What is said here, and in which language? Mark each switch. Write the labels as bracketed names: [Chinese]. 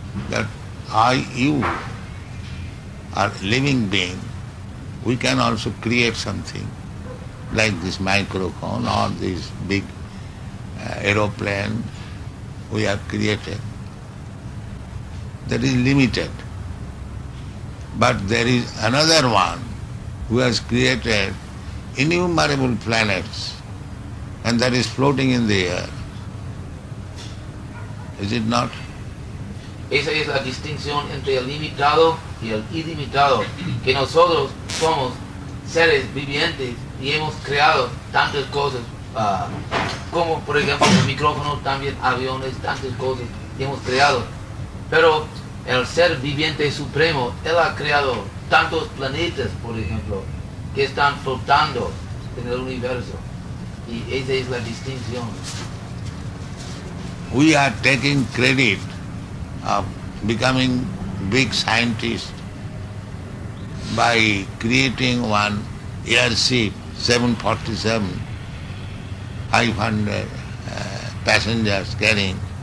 [English] That you are living being, we can also create something like this microphone or this big aeroplane we have created. That is limited. But there is another one who has created innumerable planets, and that is floating in the air. Is it not? [Spanish] Esa es la distinción entre el limitado y el ilimitado, que nosotros somos seres vivientes y hemos creado tantas cosas, como por ejemplo el micrófono, también aviones, tantas cosas que hemos creado. Pero el ser viviente supremo, él ha creado tantos planetas, por ejemplo, que están flotando en el universo. Y esa es la distinción. [English] We are taking credit of becoming big scientists by creating one airship, 747, 500 passengers carrying.